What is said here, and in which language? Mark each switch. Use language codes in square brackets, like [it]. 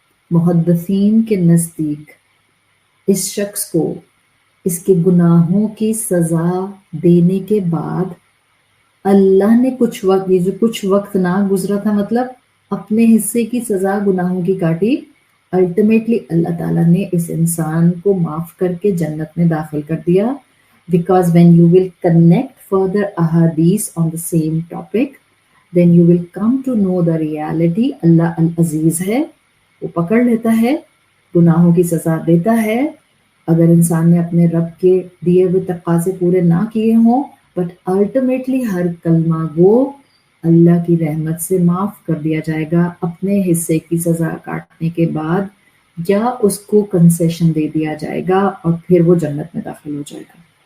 [ur] محدثین کے نزدیک اس شخص کو اس کے گناہوں کی سزا دینے کے بعد اللہ نے کچھ وقت، یہ جو کچھ وقت نہ گزرا تھا مطلب اپنے حصے کی سزا گناہوں کی کاٹی، الٹیمیٹلی اللہ تعالیٰ نے اس انسان کو معاف کر کے جنت میں داخل کر دیا. [en] Because when you will connect further ahadith on the same topic, then you will come to know the reality. [ur] اللہ العزیز ہے، وہ پکڑ لیتا ہے، گناہوں کی سزا دیتا ہے اگر انسان نے اپنے رب کے دیے ہوئے تقاضے پورے نہ کیے ہوں، بٹ الٹیمیٹلی ہر کلمہ گو اللہ کی رحمت سے معاف کر دیا جائے گا اپنے حصے کی سزا کاٹنے کے بعد، یا اس کو کنسیشن دے دیا جائے گا اور پھر وہ جنت میں داخل ہو جائے گا.